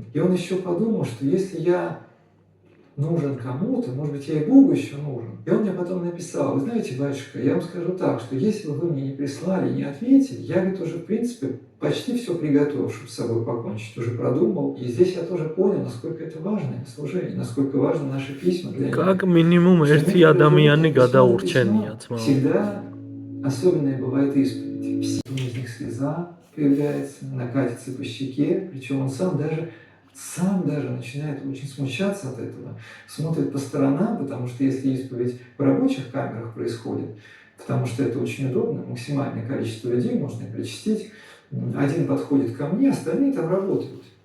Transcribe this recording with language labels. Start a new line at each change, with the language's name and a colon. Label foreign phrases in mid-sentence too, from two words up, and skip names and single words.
Russian: И он еще подумал, что если я нужен кому-то, может быть, я и Богу еще нужен. И он мне потом написал: вы знаете, батюшка, я вам скажу так, что если бы вы мне не прислали, не ответили, я, говорит, уже, в принципе, почти все приготовил, чтобы с собой покончить, уже продумал. И здесь я тоже понял, насколько это важное служение, насколько важны наши письма для них. Как минимум
Georgian: ერთი ადამიანი გადაურჩენია ძმა.
Russian: Всегда особенная бывает исповедь. Всегда из них слеза появляется, накатится по щеке, причем он сам даже начинает очень смущаться от этого, смотрит по сторонам, потому что если исповедь в рабочих камерах происходит, потому что это очень удобно, максимальное количество людей можно причастить, один подходит ко мне, остальные там работают.